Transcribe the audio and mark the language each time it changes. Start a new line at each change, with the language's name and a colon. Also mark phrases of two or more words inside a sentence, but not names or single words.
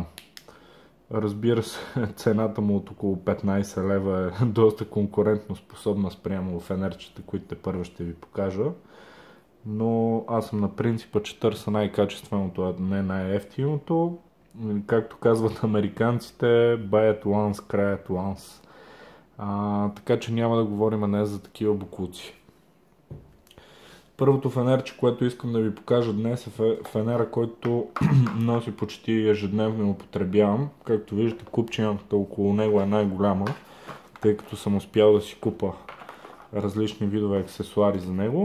Bulgarian: Разбира се, цената му от около 15 лева е доста конкурентно способна спрямо фенерчета, които тепърва ще ви покажа. Но аз съм на принципа, че търся най-качественото, а не най-ефтиното. Както казват американците,
English: buy it once, cry it once.
Bulgarian: Така че няма да говорим днес за такива боклуци. Първото фенерче, което искам да ви покажа днес е фенера, който носи почти ежедневно и употребявам. Както виждате, купчината около него е най-голяма, тъй като съм успял да си купа различни видове аксесуари за него.